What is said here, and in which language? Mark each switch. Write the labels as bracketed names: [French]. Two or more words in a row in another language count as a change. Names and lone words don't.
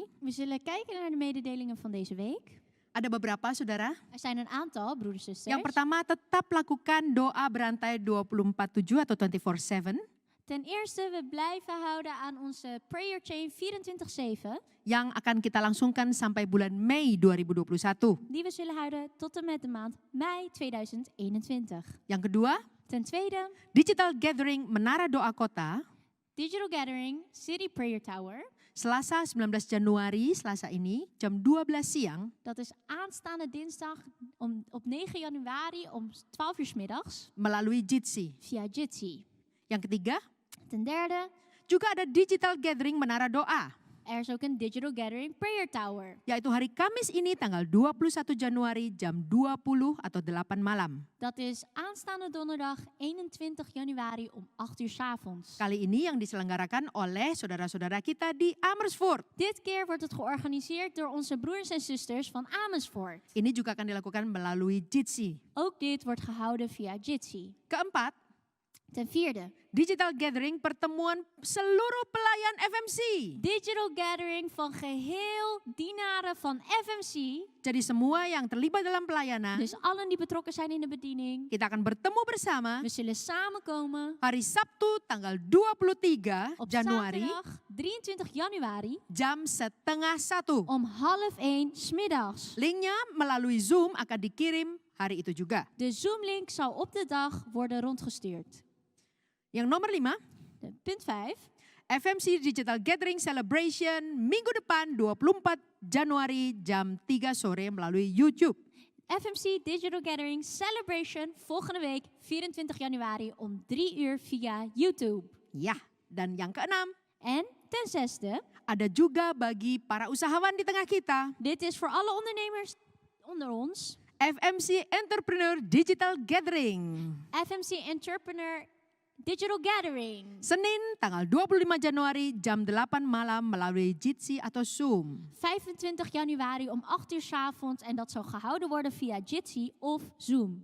[Dutch] We zullen kijken naar de mededelingen van deze week. [Indonesian] Ada beberapa, saudara. [Dutch] Er zijn een aantal, broeders en zusters. [Indonesian] Yang pertama, tetap lakukan doa berantai 24/7 atau 24/7 [Dutch] Ten eerste, we blijven houden aan onze [English] prayer chain [Dutch] 24/7. [Indonesian] yang akan kita langsungkan sampai bulan Mei 2021. [Dutch] Die we zullen houden tot en met de maand mei 2021. [Indonesian] Yang kedua, [Dutch] Ten tweede, [Indonesian] Digital Gathering Menara Doa Kota, [Dutch] Digital Gathering City Prayer Tower. [Indonesian] Selasa 19 Januari, Selasa ini, jam 12 siang, [Dutch] Dat is aanstaande dinsdag op 9 januari om 12 uur 's middags [Indonesian] melalui Jitsi. [Dutch] via Jitsi. [Indonesian] Yang ketiga, [Dutch] Ten derde, [Indonesian] juga ada Digital Gathering Menara Doa, [Dutch] er is ook een Digital Gathering Prayer Tower. [Indonesian] yaitu hari Kamis ini tanggal 21 Januari jam 20 atau 8 malam. [Dutch] Dat is aanstaande donderdag 21 januari om 8 uur 's avonds. [Indonesian] Kali ini yang diselenggarakan oleh saudara-saudara kita di Amersfoort. [Dutch] Dit keer wordt het georganiseerd door onze broers en zusters van Amersfoort. [Indonesian] Ini juga akan dilakukan melalui Jitsi. [Dutch] Ook dit wordt gehouden via Jitsi. [Indonesian] Keempat, [Dutch] Ten vierde, [English] digital gathering [Indonesian] pertemuan seluruh pelayan FMC. [English] digital gathering [Dutch] van geheel dienaren van FMC. [Indonesian] Jadi semua yang terlibat dalam pelayanan, [Dutch] Dus allen die betrokken zijn in de bediening. [Indonesian] kita akan bertemu bersama [Dutch] We zullen samenkomen [Indonesian] hari Sabtu tanggal 23 [Dutch] op [Indonesian] Januari [Dutch] zaterdag 23 januari [Indonesian] jam 12:30. [Dutch] om 12:30 'smiddags. [Indonesian] Linknya melalui Zoom akan dikirim hari itu juga. [Dutch] De Zoom-link zal op de dag worden rondgestuurd. [Indonesian] Yang nomor 5, [Dutch] Punt 5. [Indonesian] FMC Digital Gathering Celebration minggu depan 24 Januari jam 3 sore melalui YouTube. [Dutch] FMC Digital Gathering Celebration volgende week 24 januari om 3 uur via YouTube. [Indonesian] Ya, dan yang keenam, [Dutch] En ten zesde, [Indonesian] ada juga bagi para usahawan di tengah kita, [Dutch] dit is voor alle ondernemers onder ons. [Indonesian] FMC Entrepreneur Digital Gathering. [Dutch] FMC Entrepreneur Digital Gathering. [Indonesian] Senin tanggal 25 Januari jam 8 malam melalui Jitsi atau Zoom. [Dutch] 25 januari om 8 uur 's avonds en dat zal gehouden worden via Jitsi of Zoom.